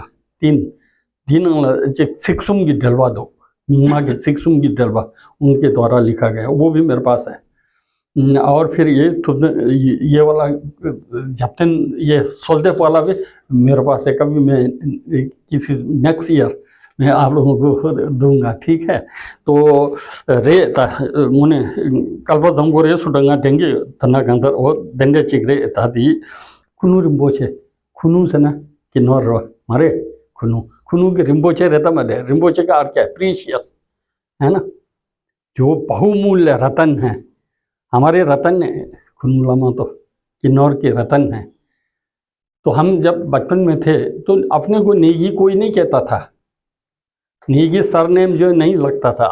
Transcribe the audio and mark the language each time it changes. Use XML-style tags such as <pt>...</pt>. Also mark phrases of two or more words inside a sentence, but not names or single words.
<hi>तीन सिक्सुम की डलवा दो, मीमा के सिक्सुम की डलवा उनके द्वारा लिखा गया, वो भी मेरे पास है। और फिर ये वाला जब तक ये सोलदेव वाला भी मेरे पास है, कभी मैं किसी</hi> <en>next year</en> <hi>मैं आप लोगों को दूंगा, ठीक है।</hi> <kfk>तो रे मुने कल्पा जंगो रे सुडंगा डेंगे तना गंदर और दंडे चिगरे तादी खुनू रिम्पोचे, खुनू से ना कि नौर रो मारे खुनू के रिम्पोचे रहता मरे।</kfk> <hi>रिम्पोचे का अर्थ क्या है? प्रीशियस, है ना, जो बहुमूल्य रतन है, हमारे रतन है खुनू लमा, तो किन्नौर के रतन है। तो हम जब बचपन में थे तो अपने को नेगी कोई नहीं कहता था। नेगी सरनेम जो नहीं लगता था।</hi>